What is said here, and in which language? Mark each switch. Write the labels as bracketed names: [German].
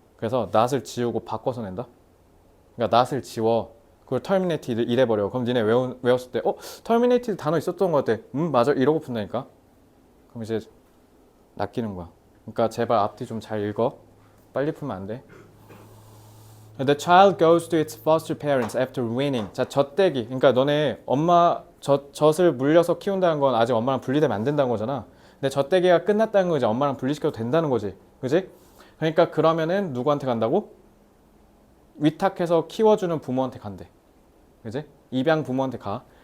[Korean] 그래서 not을 지우고 바꿔서 낸다. 그러니까 not을 지워. 그걸 terminated 이래 버려. 그럼 니네 외웠을 때 terminated 단어 있었던 것 같아. 맞아. 이러고 푼다니까. 그럼 이제 낚이는 거야. 그러니까 제발 앞뒤 좀 잘 읽어. 빨리 풀면 안 돼. [English] The child goes to its foster parents after weaning. [Korean] 자, 젖대기. 그러니까 너네 엄마 젖을 물려서 키운다는 건 아직 엄마랑 분리되면 안 된다는 거잖아. 근데 젖대기가 끝났다는 거 이제 엄마랑 분리시켜도 된다는 거지. 그지? 그러니까 그러면은 누구한테 간다고? 위탁해서 키워주는 부모한테 간대. 그지? 입양 부모한테 가.